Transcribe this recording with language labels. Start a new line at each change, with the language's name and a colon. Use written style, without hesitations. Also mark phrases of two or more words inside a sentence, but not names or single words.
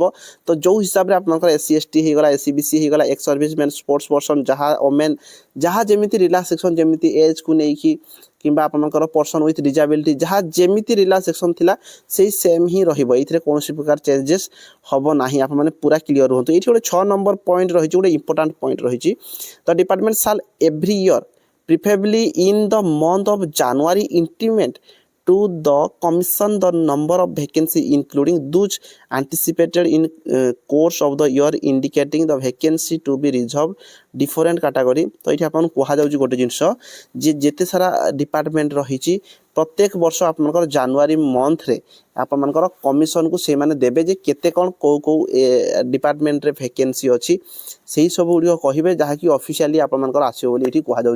Odia: ତ ଯେଉଁ ହିସାବରେ ଆପଣଙ୍କର
English: SC ST
Odia: ହେଇଗଲା,
English: SC BC
Odia: ହେଇଗଲା,
English: ex serviceman, sports person,
Odia: ଯାହା ଓମେନ୍, ଯାହା ଯେମିତି ରିଲାକ୍ସେସନ୍ ଯେମିତି ଏଜ୍କୁ ନେଇକି କିମ୍ବା ଆପଣଙ୍କର
English: person with disability
Odia: ଯାହା ଯେମିତି ରିଲାକ୍ସେସନ୍ ଥିଲା ସେଇ ସେମ୍ ହିଁ ରହିବ। ଏଇଥିରେ କୌଣସି ପ୍ରକାର ଚେଞ୍ଜେସ୍ ହେବ ନାହିଁ, ଆପଣମାନେ ପୁରା କ୍ଲିୟର ରୁହନ୍ତୁ। ଏଇଠି ଗୋଟେ 6
English: number point
Odia: ରହିଛି, ଗୋଟେ
English: important point
Odia: ରହିଛି।
English: the department shall every year preferably in the month of January intimate to the commission the number of vacancy including those anticipated in course of the year indicating the vacancy to be reserved different category।
Odia: ତ ଏଠି ଆପଣଙ୍କୁ କୁହାଯାଉଛି ଗୋଟେ ଜିନିଷ ଯେ ଯେତେ ସାରା ଡିପାର୍ଟମେଣ୍ଟ ରହିଛି ପ୍ରତ୍ୟେକ ବର୍ଷ ଆପଣଙ୍କର
English: January month
Odia: ଆପଣମାନଙ୍କର କମିଶନକୁ ସେମାନେ ଦେବେ ଯେ କେତେ କ'ଣ କେଉଁ ଡିପାର୍ଟମେଣ୍ଟରେ ଭେକେନ୍ସି ଅଛି, ସେହି ସବୁ ଗୁଡ଼ିକ କହିବେ, ଯାହାକି ଅଫିସିଆଲି ଆପଣମାନଙ୍କର ଆସିବ ବୋଲି ଏଠି କୁହାଯାଉଛି।